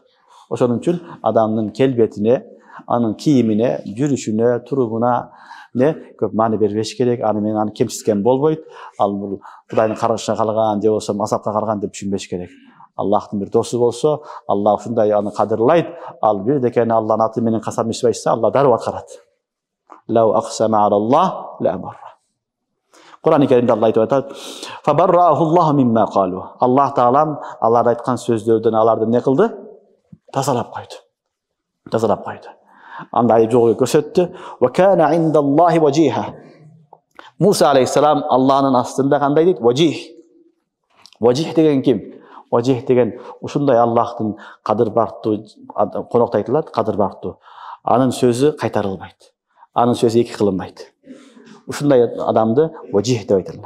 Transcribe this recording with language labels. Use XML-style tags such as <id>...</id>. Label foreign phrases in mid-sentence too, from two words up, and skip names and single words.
<ky>Ошон үчүн адамдын келбетине, анын кийимине, жүрүшүнө, турумуна көп маани бербеш керек. Аны менен аны кемситкен болбойт. Ал бул Кудайдын каргышына калган же болбосо азапка калган деп түшүнбеш керек. Аллахтын бир досу болсо, Аллах ушундай аны кадырлайт. Ал бир декени Алланын аты менен касам ичип айтса, Алла дароо аткарат.</ky> <ar>لو أقسم على الله لأبره.</ar> <ky>Кур'ан-ы Керимде Алла айтып атат:</ky> <ar>"فبرأه الله مما قالوا."</ar> <ky>Аллах таалам алар айткан сөздөрдөн аларды не кылды? Тазалап койду. Тазалап койду. Анда айып жогу көрсөттү.</ky> <ar>"وكان عند الله وجيها."</ar> <ky>Муса алейхиссалам Алланын астында кандай дейт? Важих. Важих деген ким? Важих деген ушундай Аллахтын кадыр барктуу конокто айтылат, кадыр барктуу. Анын сөзү кайтарылбайт. Анын сөзү эки кылынбайт. Ушундай адамды важих деп айтылат.</ky>